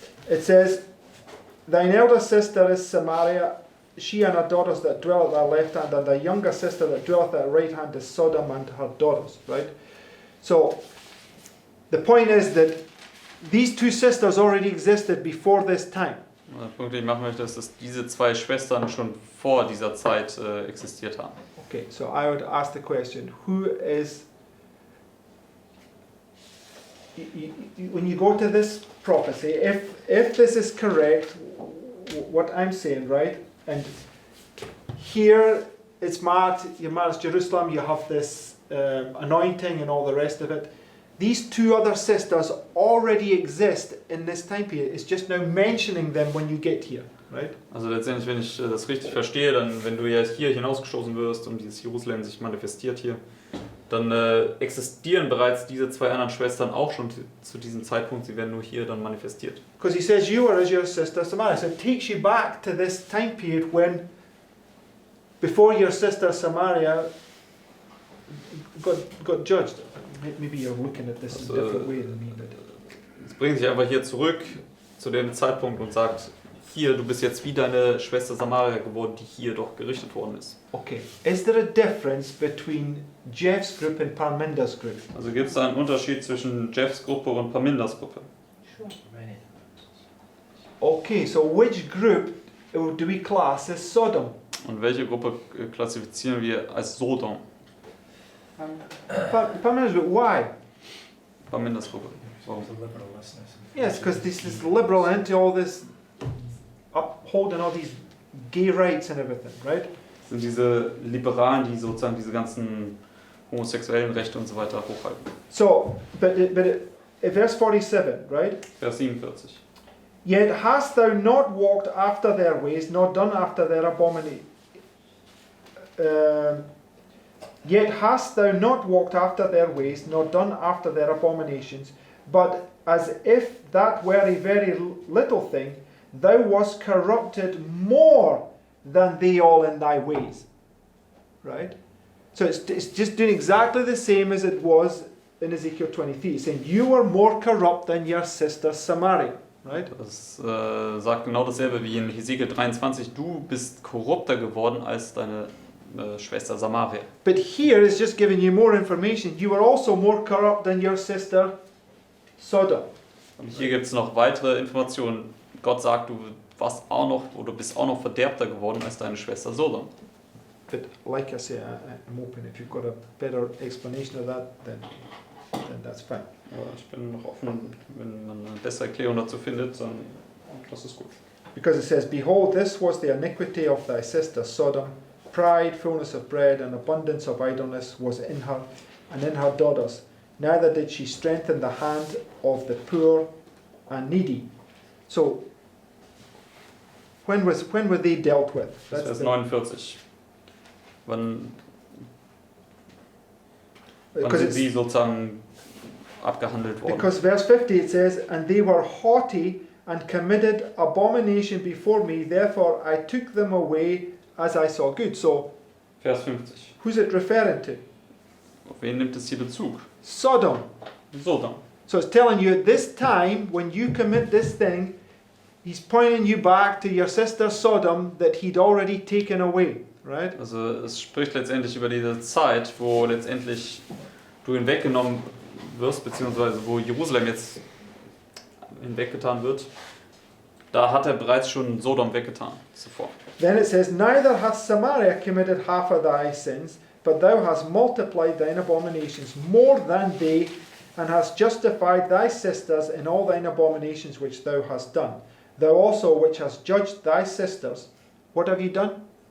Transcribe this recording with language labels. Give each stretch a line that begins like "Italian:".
English: It says, thine elder sister is Samaria, she and her daughters that dwell at thy left hand, and thy younger sister that dwelleth at thy right hand is Sodom and her daughters, right? So, the point is that these two sisters already existed before this time.
German: Der Punkt, den ich machen möchte, ist, dass diese zwei Schwestern schon vor dieser Zeit existiert haben.
English: Okay, so I would ask the question, who is when you go to this prophecy, if this is correct, what I'm saying, right? And here it's marked, you're marked as Jerusalem, you have this anointing and all the rest of it. These two other sisters already exist in this time period. It's just now mentioning them when you get here, right?
German: Also letztendlich, wenn ich das richtig verstehe, dann wenn du ja hier hinausgestoßen wirst und dieses Jerusalem sich manifestiert hier, dann existieren bereits diese zwei anderen Schwestern auch schon zu diesem Zeitpunkt, sie werden nur hier dann manifestiert.
English: Because he says you are as your sister Samaria. So it takes you back to this time period when, before your sister Samaria got judged. Maybe you're looking at this in a different way than me. But
German: Es bringt sich einfach hier zurück zu dem Zeitpunkt und sagt, hier, du bist jetzt wie deine Schwester Samaria geworden, die hier doch gerichtet worden ist.
English: okay, is there a difference between Jeff's group and Parminder's group?
German: Also gibt es da einen Unterschied zwischen Jeffs Gruppe und Parminders Gruppe?
English: Sure. Many. Okay, so which group do we class as Sodom?
German: Und welche Gruppe klassifizieren wir als Sodom?
English: Parminder's group. Why?
German: Parminders Gruppe. Warum?
English: The liberalistness. Yes, because this is liberal into all this upholding all these gay rights and everything, right?
German: Das sind diese Liberalen, die sozusagen diese ganzen homosexuellen Rechte und so weiter hochhalten.
English: So, but verse 47, right?
German: Vers 47.
English: Yet hast thou not walked after their ways, nor done after their abominations. Yet hast thou not walked after their ways, nor done after their abominations, but as if that were a very little thing, thou wast corrupted more than they all in thy ways. Right? So it's just doing exactly the same as it was in Ezekiel 23. It's saying, you are more corrupt than your sister Samaria. Right?
German: Das sagt genau dasselbe wie in Hesekiel 23. Du bist korrupter geworden als deine Schwester Samaria.
English: But here it's just giving you more information. You are also more corrupt than your sister Sodom.
German: Und hier gibt es noch weitere Informationen. Gott sagt, du warst auch noch oder bist auch noch verderbter geworden als deine Schwester Sodom.
English: But like I say, I'm open. If you've got a better explanation of that, then that's fine.
German: Aber ich bin noch offen, wenn man eine bessere Erklärung dazu findet, dann das ist gut.
English: Because it says, behold, this was the iniquity of thy sister Sodom. Pride, fullness of bread, and abundance of idleness was in her, and in her daughters. Neither did she strengthen the hand of the poor and needy. So, when were they dealt with?
German: Das ist Vers 49. Wann sind sie sozusagen abgehandelt worden?
English: Because verse 50 it says, and they were haughty and committed abomination before me, therefore I took them away as I saw good. So,
German: Vers 50.
English: who's it referring to?
German: Auf wen nimmt es hier Bezug?
English: Sodom.
German: Sodom.
English: So it's telling you at this time, when you commit this thing, he's pointing you back to your sister Sodom that he'd already taken away, right?
German: Also es spricht letztendlich über diese Zeit, wo letztendlich du hinweggenommen wirst, beziehungsweise wo Jerusalem jetzt hinweggetan wird. Da hat er bereits schon Sodom weggetan zuvor.
English: Then it says, neither hath Samaria committed half of thy sins, but thou hast multiplied thine abominations more than they, and hast justified thy sisters in all thine abominations which thou hast done. Thou also which hast judged thy sisters, what have you done?